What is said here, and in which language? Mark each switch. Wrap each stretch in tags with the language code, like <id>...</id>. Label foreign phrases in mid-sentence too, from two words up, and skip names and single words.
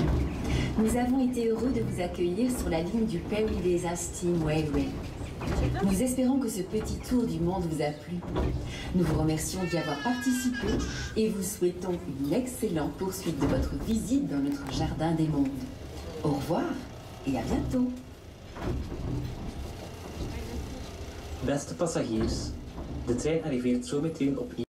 <fr>Nous avons été heureux de vous accueillir sur la ligne du Péridesa Steam Railway. Nous espérons que ce petit tour du monde vous a plu. Nous vous remercions d'y avoir participé et vous souhaitons une excellente poursuite de votre visite dans notre jardin des mondes. Au revoir et à bientôt.</fr> <nl>Beste passagiers, de trein arriveert zo meteen op</nl>